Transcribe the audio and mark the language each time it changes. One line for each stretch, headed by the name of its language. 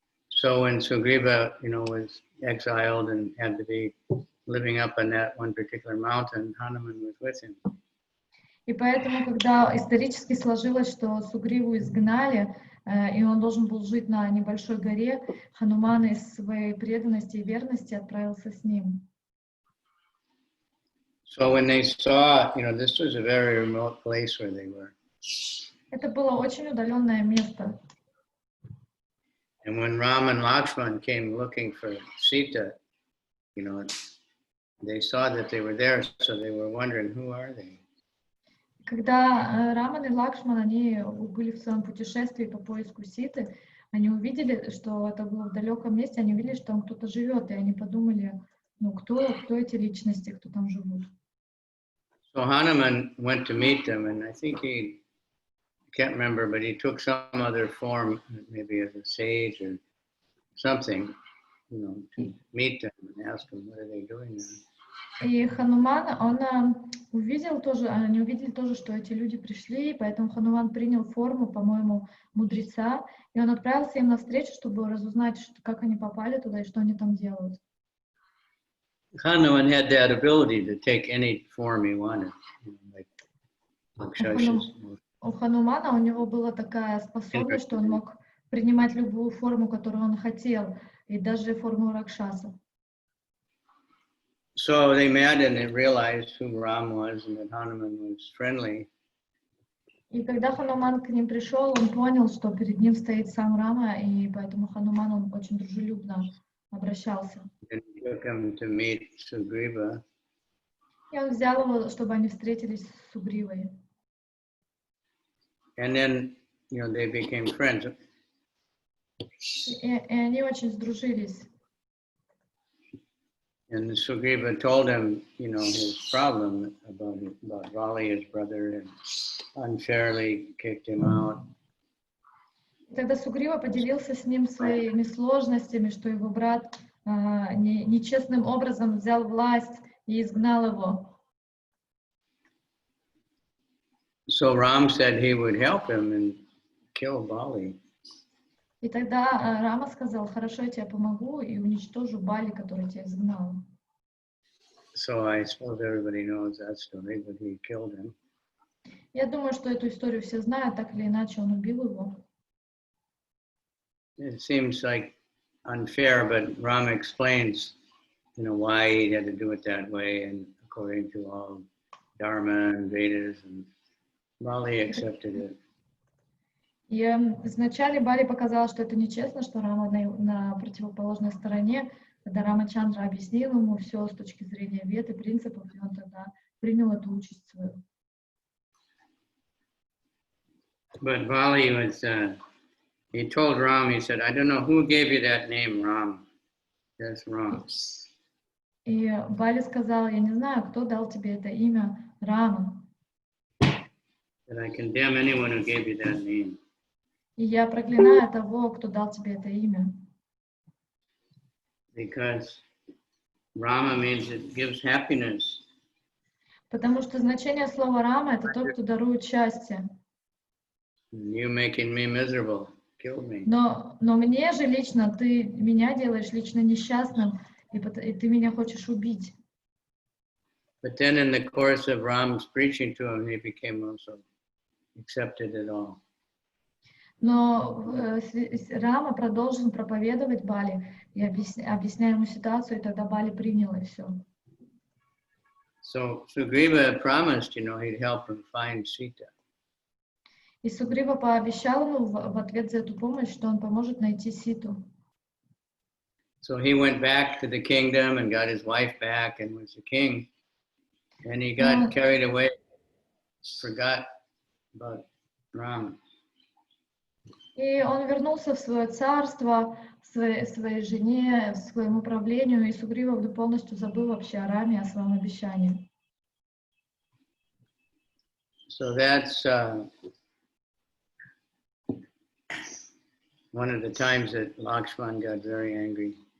English: So when Sugriva, was exiled and had to be living up on that one particular mountain, Hanuman was with him.
Russian: И поэтому, когда исторически сложилось, что Сугриву изгнали, и он должен был жить на небольшой горе, Хануман из своей преданности и верности отправился с ним.
English: So when they saw, this was a very remote place where they were.
Russian: Это было очень удаленное место.
English: And when Rama and Lakshman came looking for Sita, they saw that they were there, so they were wondering, who are they?
Russian: Когда Раман и Лакшман, они были в своем путешествии по поиску Ситы, они увидели, что это было в далеком месте, они увидели, что там кто-то живет, и они подумали, кто эти личности, кто там живут.
English: So Hanuman went to meet them, and I think can't remember, but he took some other form, maybe as a sage or something, to meet them and ask them, what are they doing there?
Russian: И Хануман, они увидели тоже, что эти люди пришли, поэтому Хануман принял форму, по-моему, мудреца, и он отправился им навстречу, чтобы разузнать, как они попали туда и что они там делают.
English: Hanuman had that ability to take any form he wanted, like Shasha's.
Russian: У Ханумана, у него была такая способность, что он мог принимать любую форму, которую он хотел, и даже форму Ракшаса.
English: So they met and they realized who Ram was and that Hanuman was friendly.
Russian: И когда Хануман к ним пришел, он понял, что перед ним стоит сам Рама, и поэтому Хануман, он очень дружелюбно обращался.
English: And he took him to meet Sugriva.
Russian: И он взял его, чтобы они встретились с Сугривой.
English: And then, they became friends.
Russian: И они очень сдружились.
English: And Sugriva told him, his problem about Vali, his brother, and unfairly kicked him out.
Russian: И тогда Сугрива поделился с ним своими сложностями, что его брат нечестным образом взял власть и изгнал его.
English: So Ram said he would help him and kill Bali.
Russian: И тогда Рама сказал, хорошо, я тебе помогу и уничтожу Бали, который тебя изгнал.
English: So I suppose everybody knows that story, but he killed him.
Russian: Я думаю, что эту историю все знают, так или иначе он убил его.
English: It seems like unfair, but Rama explains, why he had to do it that way, and according to all Dharma and Vedas, and Bali accepted it.
Russian: И вначале Бали показал, что это нечестно, что Рама на противоположной стороне, когда Рамачандра объяснил ему все с точки зрения вед и принципов, и он тогда принял эту участь свою.
English: But Bali was, he told Ram, he said, I don't know who gave you that name, Ram. That's wrong.
Russian: И Бали сказал, я не знаю, кто дал тебе это имя Рама.
English: And I condemn anyone who gave you that name.
Russian: И я проклинаю того, кто дал тебе это имя.
English: Because Rama means it gives happiness.
Russian: Потому что значение слова Рама — это тот, кто дарует счастье.
English: You making me miserable, kill me.
Russian: Но мне же лично, ты меня делаешь лично несчастным, и ты меня хочешь убить.
English: But then in the course of Rama's preaching to him, he became also accepted it all.
Russian: Но Рама продолжил проповедовать Бали и объясняя ему ситуацию, и тогда Бали принял и все.
English: So Sugriva promised, he'd help him find Sita.
Russian: И Сугрива пообещал ему в ответ за эту помощь, что он поможет найти Ситу.
English: So he went back to the kingdom and got his wife back and was the king. And he got carried away, forgot about Rama.
Russian: И он вернулся в свое царство, своей жене, своему правлению, и Сугрива полностью забыл вообще о Раме, о своем обещании.
English: So that's one of the times that Lakshman got very angry.